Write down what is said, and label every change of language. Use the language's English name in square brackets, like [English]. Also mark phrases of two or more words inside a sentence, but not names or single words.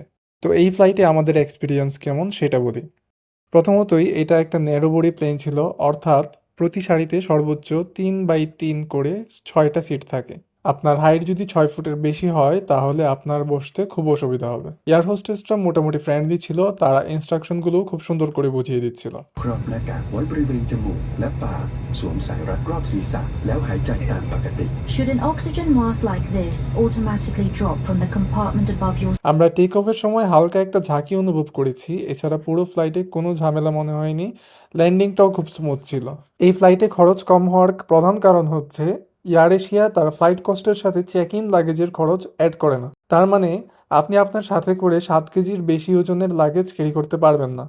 [Bangla] তো এই ফ্লাইটে আমাদের এক্সপিরিয়েন্স কেমন সেটা বলি। প্রথমতই এটা একটা [English] narrow body plane [Bangla] ছিল, অর্থাৎ প্রতি সারিতে সর্বোচ্চ 3/3 করে 6টা সিট থাকে। আপনার হাইট যদি 6 ফুটের বেশি হয় তাহলে আপনার বসতে খুব অসুবিধা হবে। এয়ার হোস্টেসরা মোটামুটি ফ্রেন্ডলি ছিল, তারা ইনস্ট্রাকশনগুলো খুব সুন্দর করে বুঝিয়ে দিচ্ছিল। [Thai] ครอบหน้ากากไว้บริเวณจมูกและปากสวมสายรัดรอบศีรษะแล้วหายใจตามปกติ [English] Should an oxygen mask like this automatically drop from the compartment above your [Bangla] আমরা [English] take off [Bangla] সময় হালকা একটা ঝাঁকি অনুভব করেছি, এছাড়া পুরো ফ্লাইটে কোনো ঝামেলা মনে হয়নি। ল্যান্ডিংটাও খুব স্মুথ ছিল। এই ফ্লাইটে খরচ কম হওয়ার প্রধান কারণ হচ্ছে এয়ার এশিয়া তার [English] flight cost [Bangla] সাথে [English] check in luggage [Bangla] খরচ অ্যাড করে না। তার মানে আপনি আপনার সাথে করে 7 কেজির বেশি ওজনের [English] luggage carry [Bangla] করতে পারবেন না।